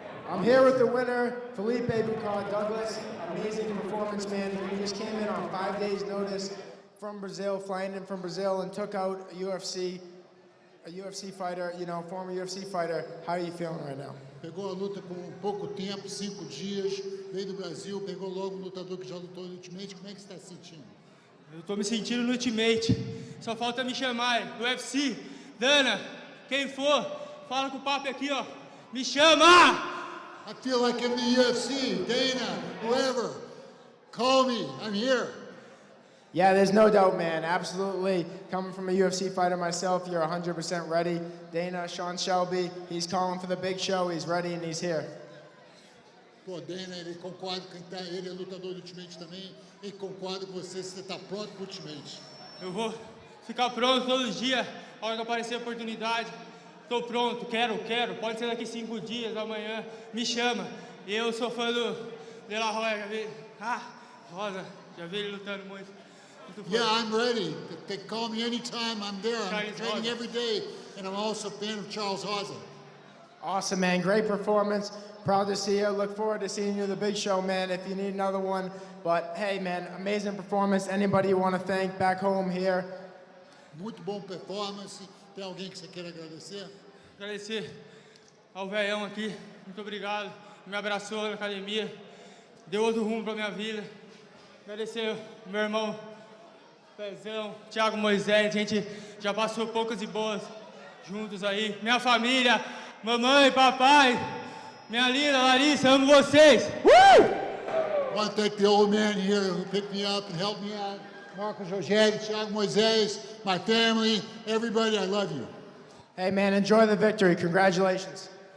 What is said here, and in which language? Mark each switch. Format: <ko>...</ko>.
<en>I'm here with the winner, Felipe Douglas. Amazing performance, man. He just came in on 5 days' notice from Brazil, flying in from Brazil, and took out a UFC fighter, you know, former UFC fighter. How are you feeling right now?</en> <pt>Pegou a luta com pouco tempo, 5 dias, veio do Brasil, pegou logo um lutador que já lutou no Ultimate. Como é que você está se sentindo? Eu estou me sentindo no Ultimate. Só falta me chamar. UFC, Dana, quem for, fala com o papo aqui, ó. Me chama!</pt> <en>I feel like I'm in the UFC, Dana, whoever. Call me, I'm here. Yeah, there's no doubt, man. Absolutely. Coming from a UFC fighter myself, you're 100% ready. Dana, Sean Shelby, he's calling for the big show. He's ready and he's here.</en> <pt>Pô, Dana, ele concorda com quem tá, ele é lutador do Ultimate também. Ele concorda com você está pronto para o Ultimate. Eu vou ficar pronto todos os dias, a hora que aparecer a oportunidade. Estou pronto, quero. Pode ser daqui 5 dias, amanhã. Me chama. Eu sou fã do De La Hoya, já vi. Rosa, já vi ele lutando muito.</pt> <en>Yeah, I'm ready. They call me anytime, I'm there. I'm training every day, and I'm also a fan of Charles Rosa. Awesome, man. Great performance. Proud to see you. Look forward to seeing you at the big show, man, if you need another one. But, hey, man, amazing performance. Anybody you want to thank back home here?</en> <pt>Muito bom performance. Tem alguém que você queira agradecer? Agradecer ao velhão aqui. Muito obrigado. Me abraçou na academia. Deu outro rumo para minha vida. Agradecer ao meu irmão Pezão, Thiago Moisés. A gente já passou poucas e boas juntos aí. Minha família, mamãe, papai, minha linda Larissa, amo vocês.</pt> <en>I want to thank the old man here who picked me up and helped me out. Marcos Rogério, Thiago Moisés, my family, everybody, I love you. Hey, man, enjoy the victory. Congratulations.</en>